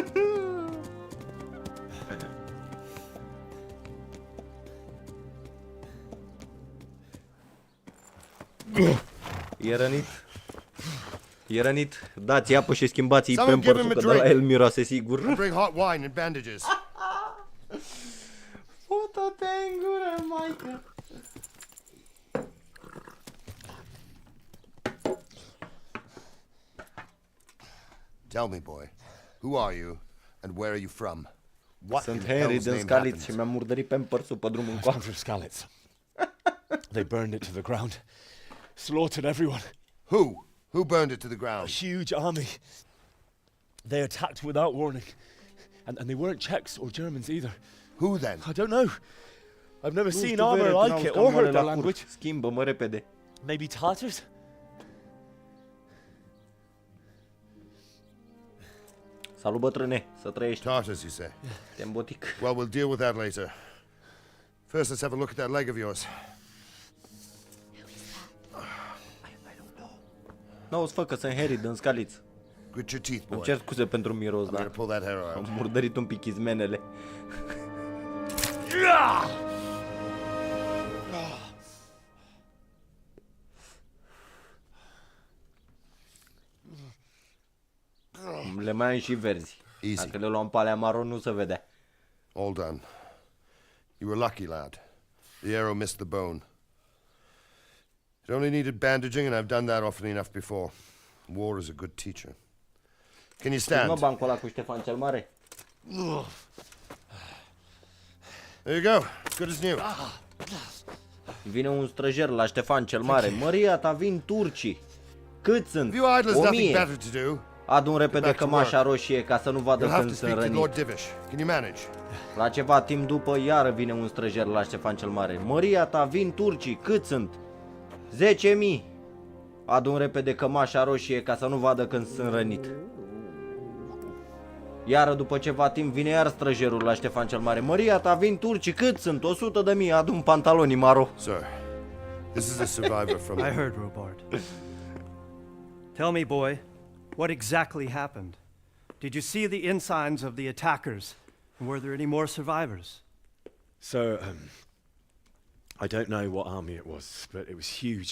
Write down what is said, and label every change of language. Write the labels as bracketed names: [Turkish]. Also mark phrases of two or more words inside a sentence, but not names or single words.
[Romanian] E rănit. E rănit. Dați apă și schimbați-i Pampers-ul, că de la el miroase sigur. [English] Bring hot wine and bandages. [Romanian] Foto-te în gură, maică. [English] Tell me, boy, who are you and where are you from? [Romanian] Sunt Henry din Scalitz și mi-am murdărit Pampers-ul pe drumul încoa. [English] I'm from Scalitz. They burned it to the ground. Slaughtered everyone. Who? Who burned it to the ground? A huge army. They attacked without warning. And they weren't Czechs or Germans either. Who then? I don't know. I've never seen armor like it or heard their language. [Romanian] Schimbă-mă repede. [English] Maybe Tartars? [Romanian] Salut, bătrâne, să trăiești. [English] Tartars, you say? [Romanian] Te îmbotic. [English] Well, we'll deal with that later. First, let's have a look at that leg of yours. [Romanian] N-auzi, fă, că sunt Harry din Scalitz. [English] Grit your teeth, boy. [Romanian] Îmi cer scuze pentru miros, dar [English] pull that hair out. [Romanian] am murdărit un pic izmenele. Le mai am și verzi. [English] Easy. [Romanian] Dacă le luam pe alea maro, nu se vedea. [English] All done. You were lucky, lad. The arrow missed the bone. It only needed bandaging, and I've done that often enough before. War is a good teacher. Can you stand? [Romanian] Mă, bancul ăla cu Ștefan cel Mare. [English] There you go. Good as new. [Romanian] Vine un străjer la Ștefan cel Mare. Măria ta, vin turcii. Cât sunt? 1000. Adu-mi repede cămașa roșie ca să nu vadă când sunt rănit. La ceva timp după, iară vine un străjer la Ștefan cel Mare. Măria ta, vin turcii. Cât sunt? 10.000. Adu-mi repede cămașa roșie ca să nu vadă când sunt rănit. Iară după ceva timp vine iar străjerul la Ștefan cel Mare. Măria ta, vin turcii. Cât sunt? 100.000. Adu-mi pantaloni maro. [English] Sir, this is a survivor from... I heard, Robard. Tell me, boy, what exactly happened? Did you see the ensigns of the attackers? And were there any more survivors? So, I don't know what army it was, but it was huge.